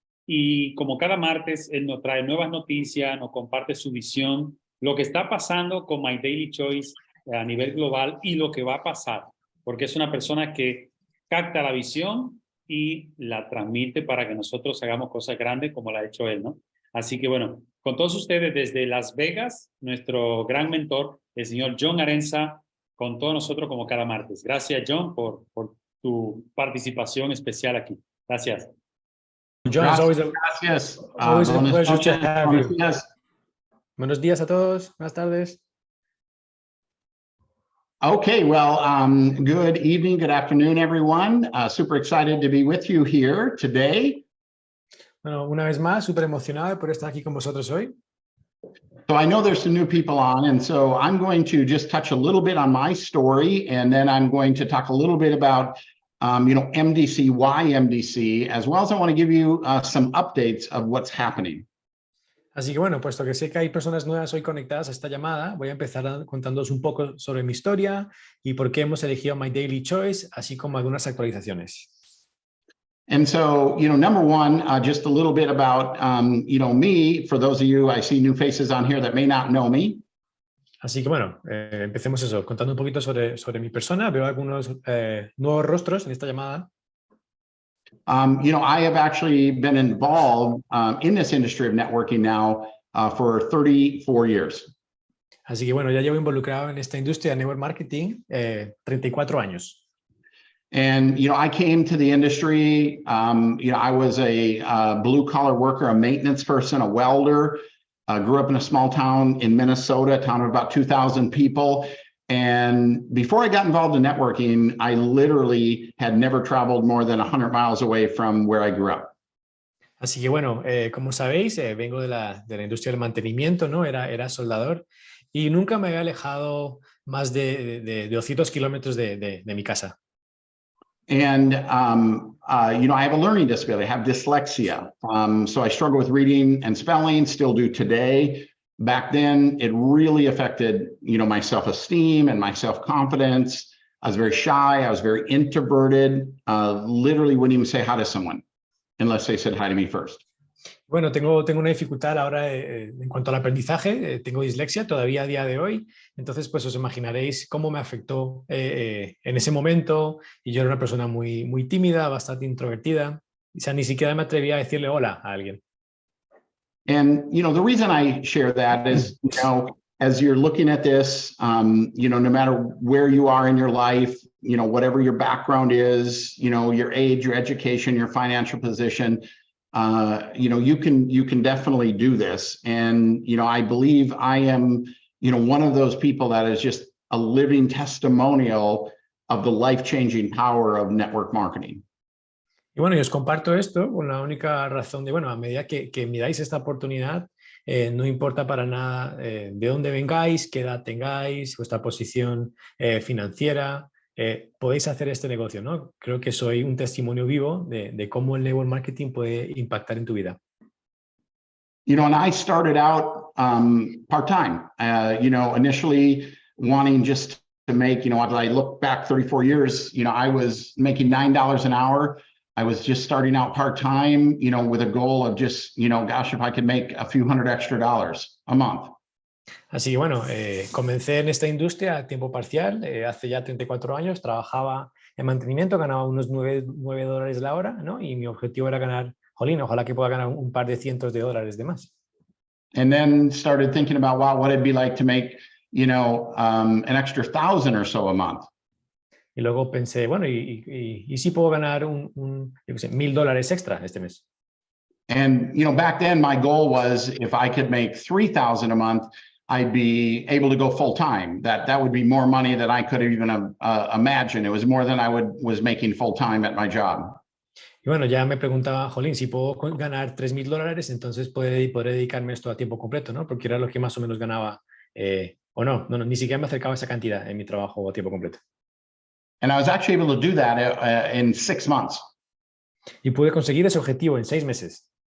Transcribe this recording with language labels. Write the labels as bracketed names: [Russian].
[Spanish] Y como cada martes, él nos trae nuevas noticias, nos comparte su visión, lo que está pasando con MyDilyChoice a nivel global y lo que va a pasar, porque es una persona que capta la visión y la transmite para que nosotros hagamos cosas grandes como la ha hecho él, ¿no? Así que bueno, con todos ustedes desde Las Vegas, nuestro gran mentor, el señor John Arenza, con todos nosotros como cada martes. Gracias, John, por tu participación especial aquí. Gracias. [English] John, it's always always a pleasure to have you. [Spanish] Buenos días a todos. Buenas tardes. [English] Okay, well, good evening, good afternoon, everyone. Super excited to be with you here today. [Spanish] Bueno, una vez más, súper emocionado por estar aquí con vosotros hoy. [English] So I know there's some new people on, and so I'm going to just touch a little bit on my story, and then I'm going to talk a little bit about MDC, why MDC, as well as I want to give you some updates of what's happening. [Spanish] Así que bueno, puesto que sé que hay personas nuevas hoy conectadas a esta llamada, voy a empezar contándoos un poco sobre mi historia y por qué hemos elegido MyDilyChoice, así como algunas actualizaciones. [English] And so, number one, just a little bit about, me. For those of you, I see new faces on here that may not know me. [Spanish] Así que bueno, empecemos eso, contando un poquito sobre mi persona. Veo algunos nuevos rostros en esta llamada. [English] I have actually been involved in this industry of networking now for 34 years. [Spanish] Así que bueno, ya llevo involucrado en esta industria de network marketing 34 años. [English] And, I came to the industry, I was a blue-collar worker, a maintenance person, a welder, grew up in a small town in Minnesota, a town of about 2,000 people. And before I got involved in networking, I literally had never traveled more than 100 miles away from where I grew up. [Spanish] Así que bueno, como sabéis, vengo de la industria del mantenimiento, ¿no? Era soldador y nunca me había alejado más de 200 kilómetros de mi casa. [English] And, I have a learning disability, I have dyslexia. So I struggle with reading and spelling, still do today. Back then, it really affected, my self-esteem and my self-confidence. I was very shy. I was very introverted. Literally wouldn't even say hi to someone unless they said hi to me first. [Spanish] Bueno, tengo una dificultad ahora en cuanto al aprendizaje. Tengo dislexia todavía a día de hoy. Entonces, pues os imaginaréis cómo me afectó en ese momento. Y yo era una persona muy, muy tímida, bastante introvertida. O sea, ni siquiera me atrevía a decirle hola a alguien. [English] And, the reason I share that is, as you're looking at this, no matter where you are in your life, whatever your background is, your age, your education, your financial position, you can definitely do this. And, I believe I am, one of those people that is just a living testimonial of the life-changing power of network marketing. [Spanish] Y bueno, y os comparto esto con la única razón de, bueno, a medida que miráis esta oportunidad, no importa para nada de dónde vengáis, qué edad tengáis, vuestra posición financiera, podéis hacer este negocio, ¿no? Creo que soy un testimonio vivo de cómo el network marketing puede impactar en tu vida. [English] And I started out part-time, initially wanting just to make, as I look back 34 years, I was making $9 an hour. I was just starting out part-time, with a goal of just, gosh, if I could make a few $100 extra a month. [Spanish] Así que bueno, comencé en esta industria a tiempo parcial, hace ya 34 años, trabajaba en mantenimiento, ganaba unos $9 la hora, ¿no? Y mi objetivo era ganar, jolín, ojalá que pueda ganar un par de cientos de dólares de más. [English] And then started thinking about, wow, what it'd be like to make, an extra 1,000 or so a month. [Spanish] Y luego pensé, bueno, ¿y si puedo ganar yo qué sé, $1,000 extra este mes? [English] And, back then my goal was if I could make 3,000 a month, I'd be able to go full time. That would be more money than I could even imagine. It was more than I was making full time at my job. [Spanish] Y bueno, ya me preguntaba, Jolín, si puedo ganar $3,000, entonces podré dedicarme a esto a tiempo completo, ¿no? Porque era lo que más o menos ganaba, o no, ni siquiera me acercaba a esa cantidad en mi trabajo a tiempo completo. [English] And I was actually able to do that in 6 months. [Spanish] Y pude conseguir ese objetivo en 6 meses.